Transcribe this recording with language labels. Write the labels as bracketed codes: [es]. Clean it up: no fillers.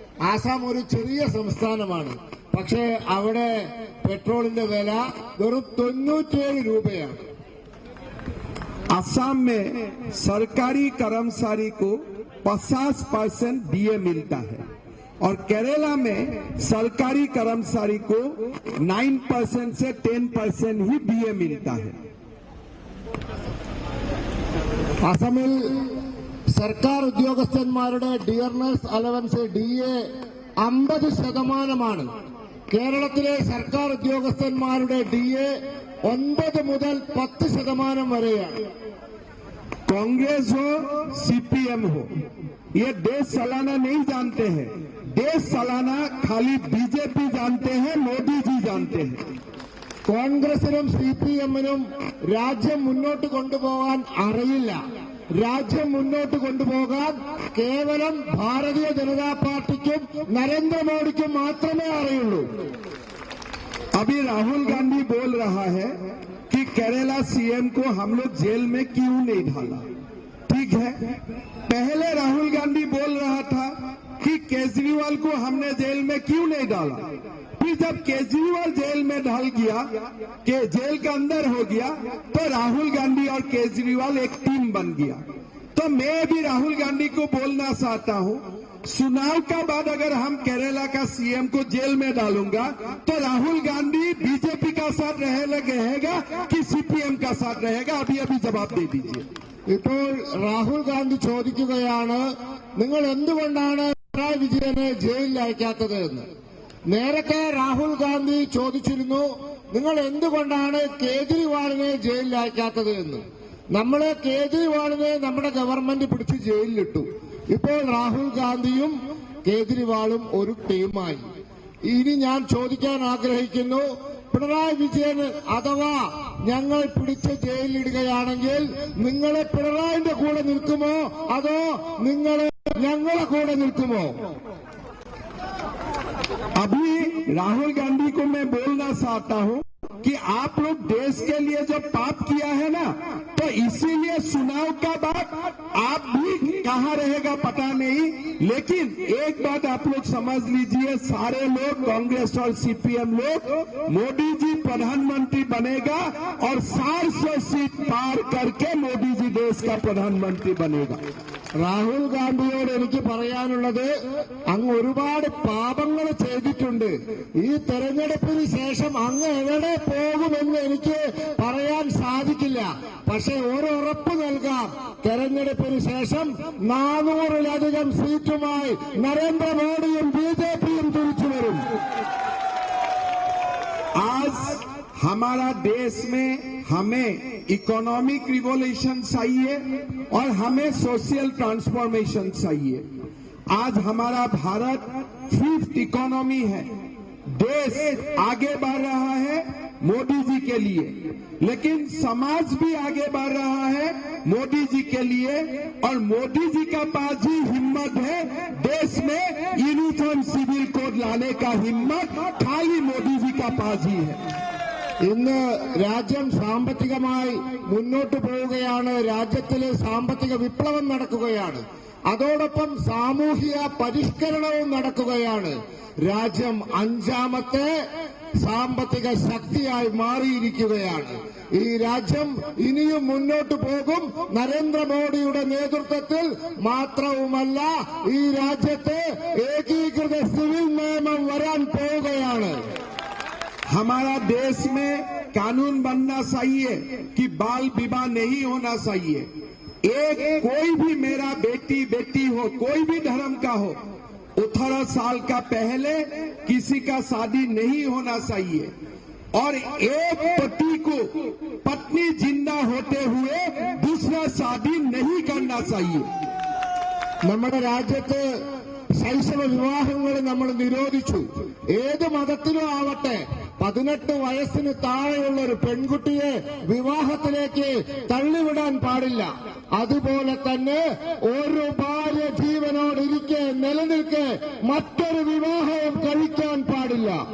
[ml] ആസാം ഒരു ചെറിയ സംസ്ഥാനമാണ്, പക്ഷേ അവിടെ पेट्रोल विला वेറും 97 രൂപയാണ്। [hi] असम में सरकारी कर्मचारी को 50% डीए मिलता है और केरला में सरकारी कर्मचारी को 9% से 10% ही डीए मिलता है। [ml] असमिल സർക്കാർ ഉദ്യോഗസ്ഥന്മാരുടെ ഡിയർനെസ് അലവൻസ് ഡിഎ 50%. കേരളത്തിലെ സർക്കാർ ഉദ്യോഗസ്ഥന്മാരുടെ ഡിഎ 9 മുതൽ 10% വരെയാണ്। [hi] कांग्रेस हो सीपीएम हो, ये देश चलाना नहीं जानते हैं। देश चलाना खाली बीजेपी जानते हैं, मोदी जी जानते हैं। [ml] കോൺഗ്രസിനും സിപിഎമ്മിനും രാജ്യം മുന്നോട്ട് കൊണ്ടുപോകാൻ അറിയില്ല। രാജ്യം മുന്നോട്ട് കൊണ്ടുപോകാൻ കേവലം ഭാരതീയ ജനതാ പാർട്ടിക്കും നരേന്ദ്രമോദിക്കും മാത്രമേ അറിയുള്ളൂ। [hi] अभी राहुल गांधी बोल रहा है कि केरला सीएम को हम लोग जेल में क्यों नहीं डाला। ठीक है, पहले राहुल गांधी बोल रहा था कि केजरीवाल को हमने जेल में क्यों नहीं डाला। फिर जब केजरीवाल जेल में ढल गया, कि जेल के अंदर हो गया, तो राहुल गांधी और केजरीवाल एक टीम बन गया। तो मैं भी राहुल गांधी को बोलना चाहता हूं, चुनाव का बाद अगर हम केरला का सीएम को जेल में डालूंगा तो राहुल गांधी बीजेपी का साथ रहेगा कि सीपीएम का साथ रहेगा। अभी अभी जवाब दे दीजिए। [ml] ഇപ്പോൾ രാഹുൽ ഗാന്ധി ചോദിക്കുകയാണ്, നിങ്ങൾ എന്തുകൊണ്ടാണ് പിണറായി വിജയനെ ജയിലിൽ അയക്കാത്തത് എന്ന്। നേരത്തെ രാഹുൽ ഗാന്ധി ചോദിച്ചിരുന്നു, നിങ്ങൾ എന്തുകൊണ്ടാണ് കേജ്രിവാളിനെ ജയിലിൽ അയക്കാത്തത് എന്ന്। നമ്മളെ കേജ്രിവാളിനെ നമ്മുടെ ഗവൺമെന്റ് പിടിച്ച് ജയിലിലിട്ടു। ഇപ്പോൾ രാഹുൽ ഗാന്ധിയും കേജ്രിവാളും ഒരു ടീമായി। ഇനി ഞാൻ ചോദിക്കാൻ ആഗ്രഹിക്കുന്നു, പിണറായി വിജയൻ അഥവാ ഞങ്ങൾ പിടിച്ച് ജയിലിലിടുകയാണെങ്കിൽ നിങ്ങളെ പിണറായിന്റെ കൂടെ നിൽക്കുമോ അതോ നിങ്ങളെ ഞങ്ങളെ കൂടെ നിൽക്കുമോ? [hi] अभी राहुल गांधी को मैं बोलना चाहता हूं कि आप लोग देश के लिए जो पाप किया है ना, तो इसीलिए चुनाव का बाद आप भी कहां रहेगा पता नहीं, लेकिन एक बात आप लोग समझ लीजिए, सारे लोग कांग्रेस और सीपीएम लोग मोदी जी प्रधानमंत्री बनेगा और 400 सीट पार करके मोदी जी देश का प्रधानमंत्री बनेगा। [ml] രാഹുൽ ഗാന്ധിയോട് എനിക്ക് പറയാനുള്ളത്, അങ്ങ് ഒരുപാട് പാപങ്ങൾ ചെയ്തിട്ടുണ്ട്। ഈ തെരഞ്ഞെടുപ്പിന് ശേഷം അങ്ങ് എവിടെ പോകുമെന്ന് എനിക്ക് പറയാൻ സാധിക്കില്ല, പക്ഷെ ഒരു ഉറപ്പ് നൽകാം, തെരഞ്ഞെടുപ്പിന് ശേഷം 400-ലധികം സീറ്റുമായി നരേന്ദ്രമോദിയും ബിജെപിയും തിരിച്ചു വരും। [hi] आज हमारा देश में हमें इकोनॉमिक रिवॉल्यूशन चाहिए और हमें सोशल ट्रांसफॉर्मेशन चाहिए। आज हमारा भारत 5th इकोनॉमी है, देश आगे बढ़ रहा है मोदी जी के लिए, लेकिन समाज भी आगे बढ़ रहा है मोदी जी के लिए, और मोदी जी का पास ही हिम्मत है देश में यूनिफॉर्म सिविल कोड लाने का हिम्मत खाली मोदी जी का पास ही है। [ml] ഇന്ന് രാജ്യം സാമ്പത്തികമായി മുന്നോട്ടു പോവുകയാണ്. രാജ്യത്തിലെ സാമ്പത്തിക വിപ്ലവം നടക്കുകയാണ്. അതോടൊപ്പം സാമൂഹിക പരിഷ്കരണവും നടക്കുകയാണ്. രാജ്യം അഞ്ചാമത്തെ സാമ്പത്തിക ശക്തിയായി മാറിയിരിക്കുകയാണ്. ഈ രാജ്യം ഇനിയും മുന്നോട്ടു പോകും. നരേന്ദ്രമോദിയുടെ നേതൃത്വത്തിൽ മാത്രവുമല്ല, ഈ രാജ്യത്ത് ഏകീകൃത സിവിൽ നിയമം വരാൻ പോവുകയാണ്. [hi] हमारा देश में कानून बनना चाहिए कि बाल विवाह नहीं होना चाहिए। एक कोई भी मेरा बेटी हो, कोई भी धर्म का हो, 18 साल का पहले किसी का शादी नहीं होना चाहिए। और एक पति को पत्नी जिंदा होते हुए दूसरा शादी नहीं करना चाहिए। [ml] നമ്മുടെ രാജ്യത്ത് ശൈശവ വിവാഹങ്ങൾ നമ്മൾ നിരോധിച്ചു. ഏത് മതത്തിലും ആവട്ടെ, 18 വയസ്സിന് താഴെയുള്ള ഒരു പെൺകുട്ടിയെ വിവാഹത്തിലേക്ക് തള്ളിവിടാൻ പാടില്ല. അതുപോലെ തന്നെ ഒരു ഭാര്യ ജീവനോടിരിക്കെ നിലനിൽക്കെ മറ്റൊരു വിവാഹവും കഴിക്കാൻ പാടില്ല.